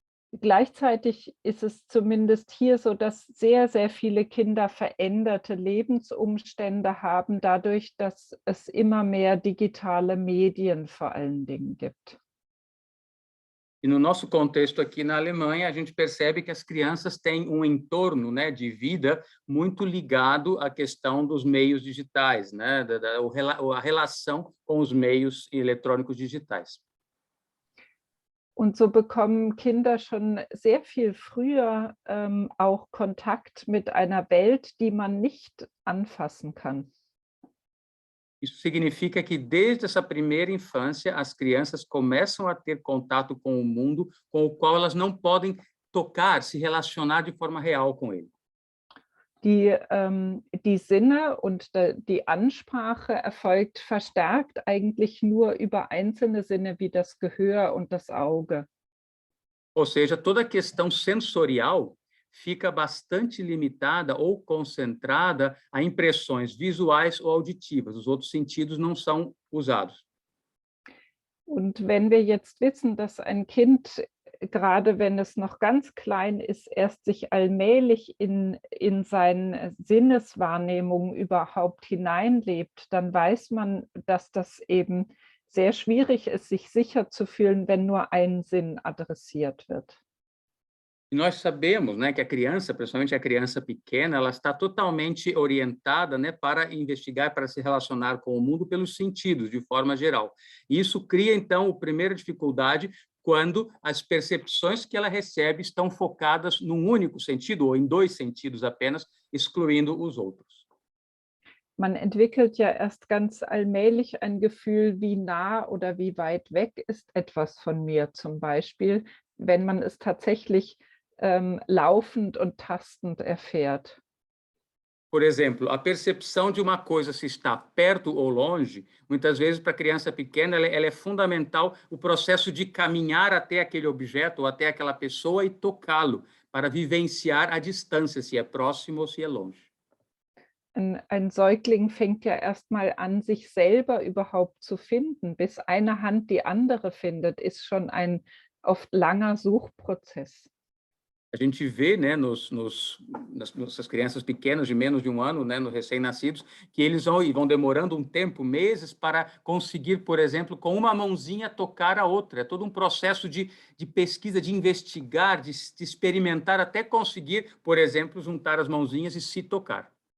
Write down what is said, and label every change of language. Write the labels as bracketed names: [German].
[German] Gleichzeitig ist es zumindest hier so, dass sehr, sehr viele Kinder veränderte Lebensumstände haben, dadurch, dass es immer mehr digitale Medien vor allen Dingen gibt. [Portuguese] E no nosso contexto aqui na Alemanha, a gente percebe que as crianças têm um entorno, né, de vida muito ligado à questão dos meios digitais, né, a relação com os meios eletrônicos digitais. [German] Und so bekommen Kinder schon sehr viel früher auch Kontakt mit einer Welt, die man nicht anfassen kann. [Portuguese] Isso significa que, desde essa primeira infância, as crianças começam a ter contato com o mundo com o qual elas não podem tocar, se relacionar de forma real com ele. [German] Die Sinne und die Ansprache erfolgt verstärkt eigentlich nur über einzelne Sinne wie das Gehör und das Auge. [Portuguese] Ou seja, toda a questão sensorial fica bastante limitada ou concentrada a impressões visuais ou auditivas. Os outros sentidos não são usados. [German] Und wenn wir jetzt wissen, dass ein Kind, gerade wenn es noch ganz klein ist, erst sich allmählich in seine Sinneswahrnehmung überhaupt hineinlebt, dann weiß man, dass das eben sehr schwierig ist, sich sicher zu fühlen, wenn nur ein Sinn adressiert wird. [Portuguese] E nós sabemos, né, que a criança, principalmente a criança pequena, ela está totalmente orientada, né, para investigar, para se relacionar com o mundo pelos sentidos, de forma geral. E isso cria, então, a primeira dificuldade quando as percepções que ela recebe estão focadas num único sentido, ou em 2 sentidos apenas, excluindo os outros. [German] Man entwickelt ja erst ganz allmählich ein Gefühl, wie nah oder wie weit weg ist etwas von mir zum Beispiel, wenn man es tatsächlich laufend und tastend erfährt. [Portuguese] Por exemplo, a percepção de uma coisa se está perto ou longe, muitas vezes para a criança pequena ela é fundamental o processo de caminhar até aquele objeto ou até aquela pessoa e tocá-lo, para vivenciar a distância, se é próximo ou se é longe. [German] Ein Säugling fängt ja erst mal an, sich selber überhaupt zu finden. Bis eine Hand die andere findet, ist schon ein oft langer Suchprozess. [Portuguese] A gente vê, né, nessas crianças pequenas de menos de 1 ano, né, nos recém-nascidos, que eles vão demorando um tempo, meses, para conseguir, por exemplo, com uma mãozinha tocar a outra. É todo um processo de pesquisa, de investigar, de experimentar, até conseguir, por exemplo, juntar as mãozinhas e se tocar.